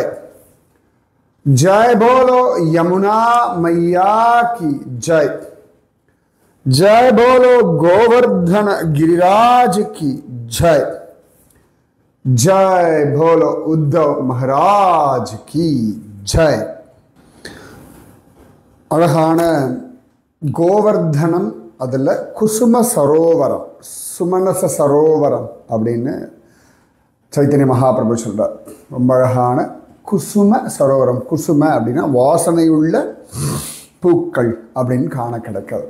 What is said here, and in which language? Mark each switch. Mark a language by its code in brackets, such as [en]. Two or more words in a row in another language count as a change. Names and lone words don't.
[hi] जय बोलो यमुना मैया की जय। जय बोलो गोवर्धन गिरिराज की जय। जय बोलो उद्धव महाराज की जय। [ta] அழகான கோவர்தனம், அதில் குசும சரோவரம், சுமனச சரோவரம் அப்படின்னு சைத்தன்ய மகாபிரபு சொல்றார். ரொம்ப அழகான குசும சரோவரம். குசும அப்படின்னா வாசனையுள்ள பூக்கள் அப்படின்னு காண கிடைக்கிறது.